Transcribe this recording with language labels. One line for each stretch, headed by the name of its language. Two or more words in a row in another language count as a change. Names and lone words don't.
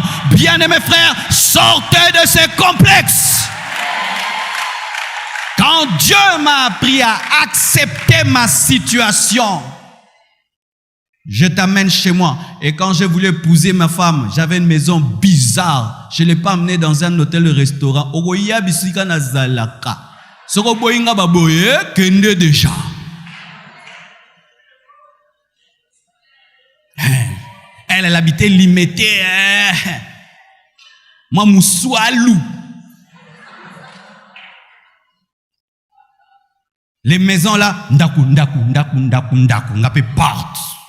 French: Bien-aimé frère, sortez de ces complexes. Quand Dieu m'a appris à accepter ma situation, je t'amène chez moi. Et quand je voulais épouser ma femme, j'avais une maison bizarre. Je ne l'ai pas amenée dans un hôtel-restaurant.
Lingala: Ogoya bisika na zalaka. Soko boyinga baboye kende déjà.
French: Elle habitait Limité. Moi, Moussoualou. Les maisons là, ndaku, on appelle porte.